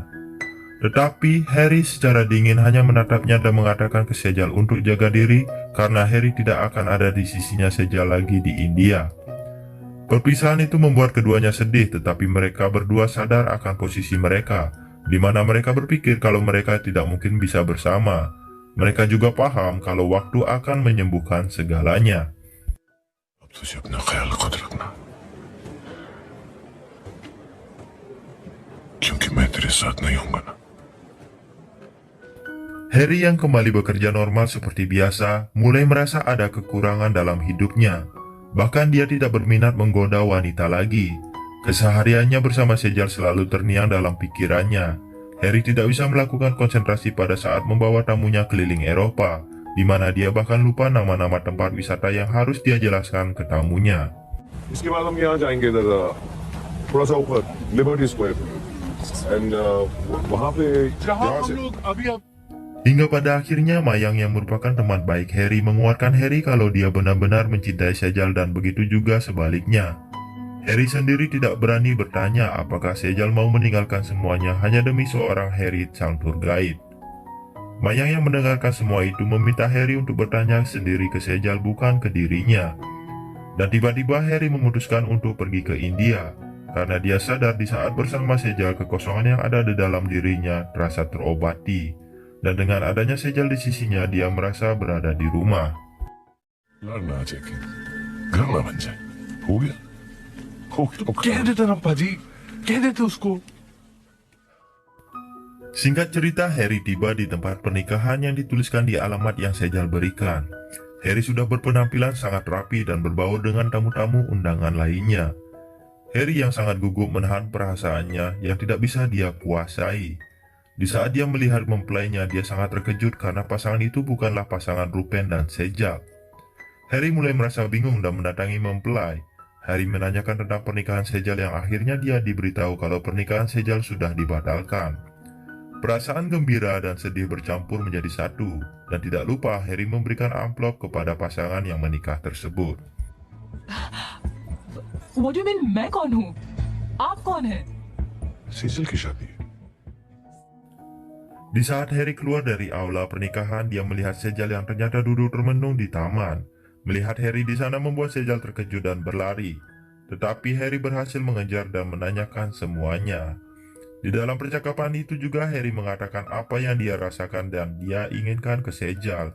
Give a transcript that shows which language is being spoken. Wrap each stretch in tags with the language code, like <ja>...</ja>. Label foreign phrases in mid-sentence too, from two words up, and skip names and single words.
<id>Tetapi Harry secara dingin hanya menatapnya dan mengatakan ke Sejal untuk jaga diri karena Harry tidak akan ada di sisinya Sejal lagi di India. Perpisahan itu membuat keduanya sedih, tetapi mereka berdua sadar akan posisi mereka, di mana mereka berpikir kalau mereka tidak mungkin bisa bersama. Mereka juga paham kalau waktu akan menyembuhkan segalanya.</id> <hi>अब तुझे अपना ख्याल खुद रखना, क्योंकि मैं तेरे साथ नहीं हूंगा ना।</hi> <id>Harry yang kembali bekerja normal seperti biasa, mulai merasa ada kekurangan dalam hidupnya. Bahkan dia tidak berminat menggoda wanita lagi. Kesehariannya bersama Sejal selalu terngiang dalam pikirannya. Harry tidak bisa melakukan konsentrasi pada saat membawa tamunya keliling Eropa, di mana dia bahkan lupa nama-nama tempat wisata yang harus dia jelaskan ke tamunya.</id> <hi>इसके बाद हम यहाँ जाएंगे इधर थोड़ा सा ऊपर लिबर्टी स्क्वायर एंड वहाँ पे यहाँ से</hi> <id>Hingga pada akhirnya Mayang yang merupakan teman baik Harry menguatkan Harry kalau dia benar-benar mencintai Sejal dan begitu juga sebaliknya. Harry sendiri tidak berani bertanya apakah Sejal mau meninggalkan semuanya hanya demi seorang Harry sang tour guide. Mayang yang mendengarkan semua itu meminta Harry untuk bertanya sendiri ke Sejal bukan ke dirinya. Dan tiba-tiba Harry memutuskan untuk pergi ke India karena dia sadar di saat bersama Sejal kekosongan yang ada di dalam dirinya terasa terobati. Dan dengan adanya Sejal di sisinya, dia merasa berada di rumah.</id> <hi>लड़ना चाहिए, घर ना बन जाए। हो गया तो कह देते ना पाजी, कह देते उसको।</hi> <id>Singkat cerita, Harry tiba di tempat pernikahan yang dituliskan di alamat yang Sejal berikan. Harry sudah berpenampilan sangat rapi dan berbaur dengan tamu-tamu undangan lainnya. Harry yang sangat gugup menahan perasaannya yang tidak bisa dia kuasai. Di saat dia melihat mempelainya, dia sangat terkejut karena pasangan itu bukanlah pasangan Rupen dan Sejal. Harry mulai merasa bingung dan mendatangi mempelai. Harry menanyakan tentang pernikahan Sejal yang akhirnya dia diberitahu kalau pernikahan Sejal sudah dibatalkan. Perasaan gembira dan sedih bercampur menjadi satu, dan tidak lupa Harry memberikan amplop kepada pasangan yang menikah tersebut.</id> <en>What do you mean</en> <hi>मैं कौन हूँ? आप कौन हैं? सीजल की शादी है।</hi> <id>Di saat Harry keluar dari aula pernikahan, dia melihat Sejal yang ternyata duduk termenung di taman. Melihat Harry di sana membuat Sejal terkejut dan berlari. Tetapi Harry berhasil mengejar dan menanyakan semuanya. Di dalam percakapan itu juga Harry mengatakan apa yang dia rasakan dan dia inginkan ke Sejal.</id>